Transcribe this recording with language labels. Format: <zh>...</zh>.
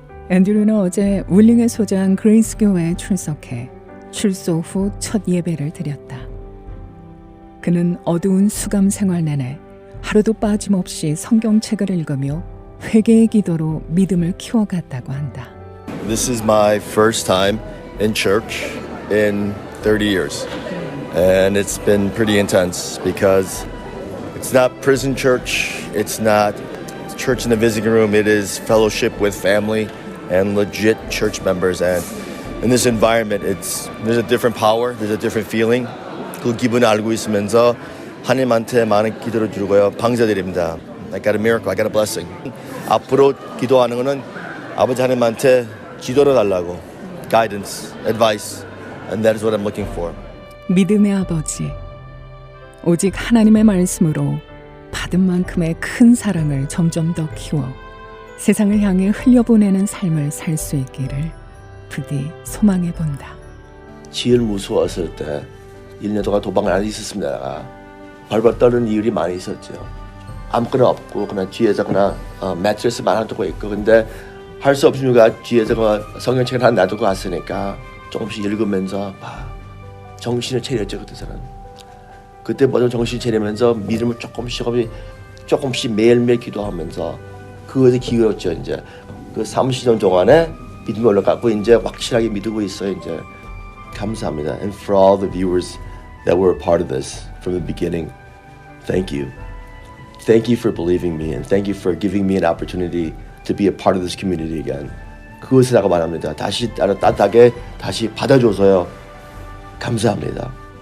<ko>앤드류는 어제 울링에 소재한 그레이스 교회에 출석해 출소 후 첫 예배를 드렸다. 그는 어두운 수감 생활 내내 하루도 빠짐없이 성경책을 읽으며 회개의 기도로 믿음을 키워갔다고 한다.</ko> <en>This is my first time in church in 30 years. And it's been pretty intense because it's not prison church, it's not church in the visiting room, it is fellowship with family and legit church members. And in this environment, there's a different power, there's a different feeling.</en> <ko>그 기분을 알고 있으면서 하나님한테 많은 기도를 드리고요. 방사드립니다.</ko> <en>I got a miracle, I got a blessing.</en> <ko>앞으로 기도하는 거는 아버지 하나님한테 지도를 달라고.</ko> <en>Guidance, advice, and that is what I'm looking for.</en> <ko>믿음의 아버지, 오직 하나님의 말씀으로 받은 만큼의 큰 사랑을 점점 더 키워 세상을 향해 흘려보내는 삶을 살 수 있기를 부디 소망해 본다. 제일 무서웠을 때 1년 동안 도망을 안 있었습니다. 내가 벌벌 떠는 이유리 많이 있었죠. 아무거나 없고 그냥 뒤에서 그냥 매트리스만 하나 두고 있고 근데 할 수 없으니까 뒤에서 성경책을 하나 놔두고 갔으니까 조금씩 읽으면서 정신을 차렸죠. 그때서는. 그때부터 정신을 차리면서 믿음을 조금씩 매일매일 기도하면서 그것에 기울였죠. 이제 그 30년 동안에 믿음이 올라가고 이제 확실하게 믿고 있어요. 이제 감사합니다.</ko> <en>And for all the viewers that were a part of this from the beginning, thank you. Thank you for believing me and thank you for giving me an opportunity to be a part of this community again.</en> <ko>그것을 내가 말합니다. 다시 따뜻하게 다시 받아줘서요. 감사합니다.</ko>